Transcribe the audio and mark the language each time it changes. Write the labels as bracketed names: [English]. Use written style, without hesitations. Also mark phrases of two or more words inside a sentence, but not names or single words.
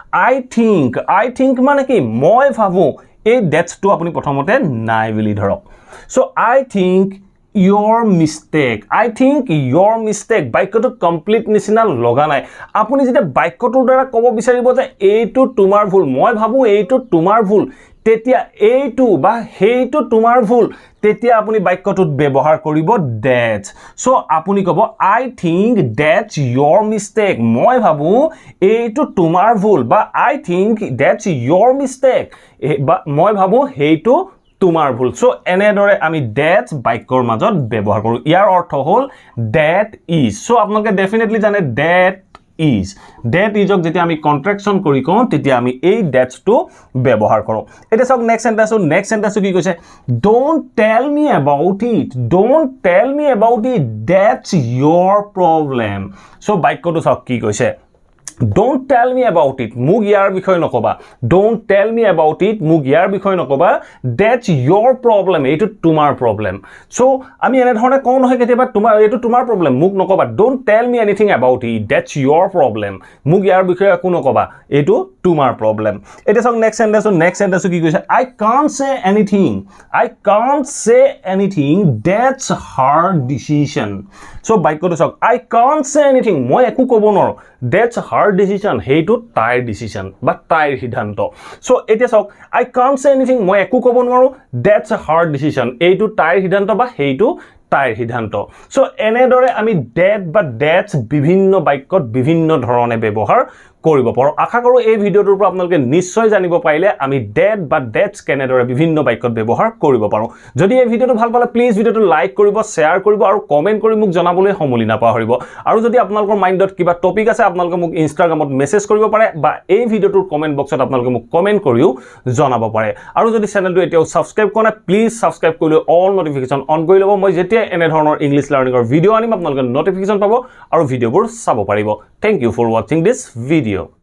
[English] I think [Assamese] মানে কি মই ভাবো এই that's টো আপুনি প্ৰথমতে নাই বুলি ধৰক সো [English] I think your mistake [Assamese] বাক্যটো কমপ্লিট নিচিনা লগা নাই আপুনি যেতিয়া বাক্যটোৰ দ্বাৰা ক'ব বিচাৰিব যে এইটো তোমাৰ ভুল মই ভাবো এইটো তোমাৰ ভুল তেতিয়া এইটো বা সেইটো তোমাৰ ভুল তেতিয়া আপুনি বাক্যটোত ব্যৱহাৰ কৰিব that's সো আপুনি ক'ব [English] I think that's your mistake [Assamese] মই ভাবো এইটো তোমাৰ ভুল বা [English] I think that's your mistake [Assamese] বা মই ভাবো সেইটো তোমাৰ ভুল সো এনেদৰে আমি that বাক্যৰ মাজত ব্যৱহাৰ কৰো ইয়াৰ অৰ্থ হল [English] that is [Assamese] সো আপোনালোকে ডেফিনেটলি জানে [English] that is [Assamese] ক যেতিয়া আমি কন্ট্ৰাকচন কৰি কওঁ তেতিয়া আমি এই that's টো ব্যৱহাৰ কৰো এটা চাওক [English] next sentenceটো [Assamese] কি কৈছে [English] don't tell me about it that's your problem [Assamese] সো বাক্যটো চাওক কি কৈছে [English] Don't tell me about it. [Assamese] মোক ইয়াৰ বিষয় নকবা. [English] Don't tell me about it. [Assamese] মোক ইয়াৰ বিষয় নকবা. [English] That's your problem. [Assamese] এইটো তোমাৰ problem. So আমি এনে ধৰণে কওঁ নহয় কেতিয়াবা এইটো তোমাৰ problem. মোক নকবা. [English] Don't tell me anything about it. That's your problem. [Assamese] মোক ইয়াৰ বিষয়ে একো নকবা. এইটো তোমাৰ problem. এতিয়া চাওক [English] next sentence [Assamese] কি কৈছে [English] I can't say anything. That's her decision. So [Assamese] বাক্যটো চাওক [English] I can't say anything. [Assamese] মই একো ক'ব নোৱাৰো. [English] That's her decision. [Assamese] সেইটো তাইৰ decision বা তাইৰ সিদ্ধান্ত সো এতিয়া চাওক [English] I can't say anything [Assamese] মই একো ক'ব নোৱাৰো [English] that's her decision [Assamese] এইটো তাইৰ সিদ্ধান্ত বা সেইটো তাইৰ সিদ্ধান্ত সো এনেদৰে আমি that বা that's বিভিন্ন বাক্যত বিভিন্ন ধৰণে ব্যৱহাৰ কৰিব পাৰো আশা কৰো এই ভিডিওটোৰ পৰা আপোনালোকে নিশ্চয় জানিব পাৰিলে আমি that বা that's কেনেদৰে বিভিন্ন বাক্যত ব্যৱহাৰ কৰিব পাৰো যদি এই ভিডিওটো ভাল পালে প্লিজ ভিডিওটো লাইক কৰিব শেয়াৰ কৰিব আৰু কমেন্ট কৰি মোক জনাবলৈ সমলি নাপাহৰিব আৰু যদি আপোনালোকৰ মাইন্ডত কিবা টপিক আছে আপোনালোকে মোক ইনষ্টাগ্ৰামত মেছেজ কৰিব পাৰে বা এই ভিডিওটোৰ কমেন্ট বক্সত আপোনালোকে মোক কমেন্ট কৰিও জনাব পাৰে আৰু যদি চেনেলটো এতিয়াও সাবস্ক্ৰাইব কৰা নাই প্লিজ সাবস্ক্ৰাইব কৰি [English] all notification [Assamese] অন কৰি ল'ব মই যেতিয়া এনে ধৰণৰ [English] English learningৰ [Assamese] ভিডিও আনিম আপোনালোকে নটিফিকেশন পাব আৰু ভিডিওবোৰ চাব পাৰিব [English] thank you for watching this video